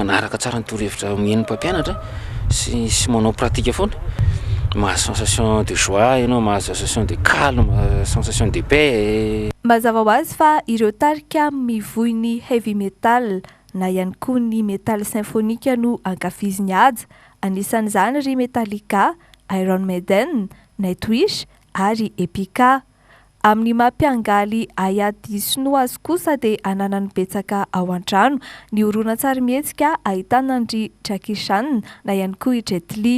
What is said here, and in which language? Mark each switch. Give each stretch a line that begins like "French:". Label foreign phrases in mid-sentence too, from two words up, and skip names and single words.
Malagasy: manaraka tsara ny torohevitra mihaino mpampianatra sy manao pratique foana mahazo
French: sensation de joie
Malagasy: ianao, mahazo
French: sensation de calme, sensation de paix.
Malagasy: Mazava ho azy fa ireo tarika mivohy ny
English: heavy metal
Malagasy: na ihany koa ny
French: métal symphonique
Malagasy: no ankafiziny aja. Anisan'izany ry Metallica, Iron Maiden, Nightwish ary Epica. Amin'ny mampiangaly Ayati sinoa azy kosa dia ananany betsaka ao an-trano ny horonan-tsary mihetsika ahitana ny Jackie Chan na ihany koa i Jet Li.